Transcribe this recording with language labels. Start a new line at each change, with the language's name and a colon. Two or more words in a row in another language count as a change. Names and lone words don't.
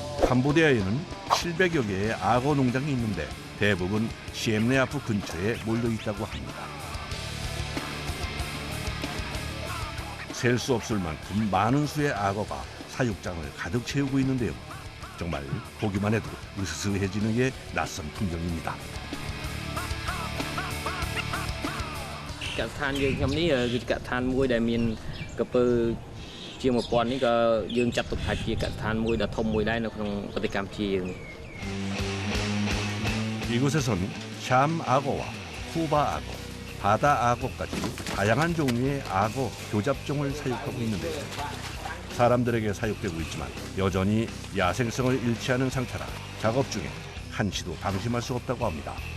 Korean: 캄보디아에는 700여 개의 악어 농장이 있는데 대부분 시엠레아프 근처에 몰려 있다고 합니다. 셀 수 없을 만큼 많은 수의 악어가 사육장을 가득 채우고 있는데요. 정말 보기만 해도 으스스해지는 게 낯선 풍경입니다.
Khmer: កសិដ្ឋានយើងខ្ញុំនេះគឺកសិដ្ឋានមួយដែលមានក្រពើជាង 1000 នេះក៏យើងចាត់ទុកថាជាកសិដ្ឋានមួយដ៏ធំមួយដែរនៅក្នុងប្រទេសកម្ពុជាយើងនេះ
Korean: 이곳에선 샴 악어와 쿠바 악어, 바다 악어까지 다양한 종류의 악어 교잡종을 사육하고 있는데요. 사람들에게 사육되고 있지만 여전히 야생성을 잃지 않은 상태라 작업 중에 한치도 방심할 수 없다고 합니다.